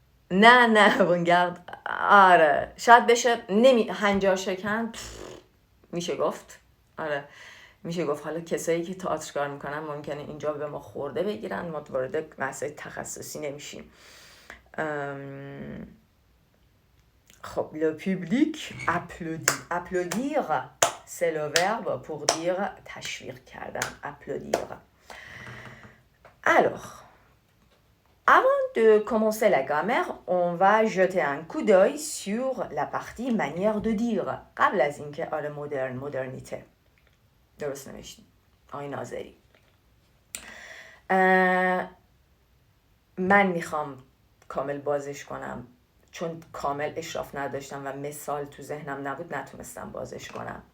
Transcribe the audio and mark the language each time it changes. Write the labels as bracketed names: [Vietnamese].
[Persian] نه وانگارد آره شاید بشه هنجار شکن میشه گفت. آره میشه گفت. حالا کسایی که تئاتر کار میکنن ممکنه اینجا به ما خورده بگیرن، ما وارد مسائل تخصصی نمیشیم. [French] خب le public applaudit. Applaudir c'est le verbe pour dire [Persian] تشویق کردن. [French] Applaudir. Alors avant de commencer la grammaire, on va jeter un coup d'œil sur la partie manière de dire. [Persian] قبل از اینکه آره مدرنیته درست نوشتیم آقای ناظری. من میخوام کامل بازش کنم چون کامل اشراف نداشتم و مثال تو ذهنم نبود، نتونستم بازش کنم.